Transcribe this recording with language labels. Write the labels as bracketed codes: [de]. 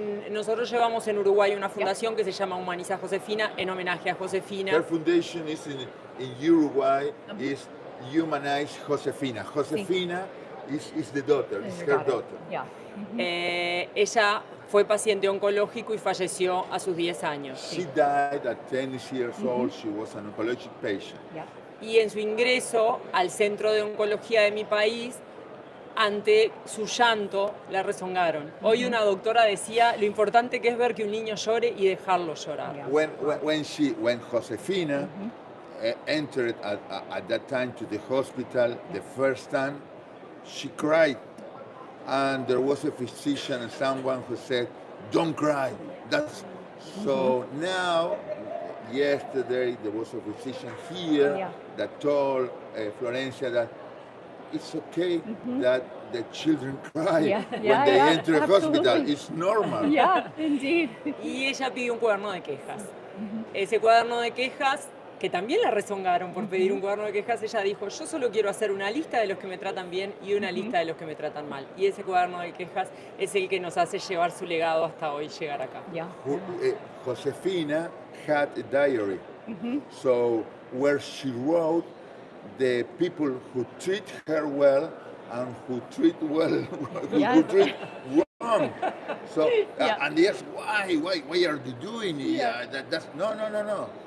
[es] Nosotros llevamos en Uruguay una fundación que se llama Humaniza Josefina en homenaje a Josefina. [en] Their foundation is in Uruguay, is Humanize Josefina. Josefina is the daughter, is her daughter. Yeah. [es] Ella fue paciente oncológico y falleció a sus 10 años. [en] She died at 10 years old. She was an oncologic patient. Yeah. [es] Y en su ingreso al centro de oncología de mi país, ante su llanto, la rezongaron. Hoy una doctora decía lo importante que es ver que un niño llore y dejarlo llorar. [en] When Josefina entered at that time to the hospital the first time, she cried. And there was a physician and someone who said, "Don't cry." That's so now. Yesterday there was a physician here that told Florencia that it's okay that the children cry when they enter a hospital. It's normal. Yeah, indeed. [es] Y ella pidió un cuaderno de quejas. Ese cuaderno de quejas que también la rezongaron por pedir un cuaderno de quejas, ella dijo, yo solo quiero hacer una lista de los que me tratan bien y una lista de los que me tratan mal. Y ese cuaderno de quejas es el que nos hace llevar su legado hasta hoy llegar acá. [en] Yeah. Josefina had a diary, so where she wrote the people who treat her well and who treat well, who treat wrong. So and they ask why are you doing it? That's no.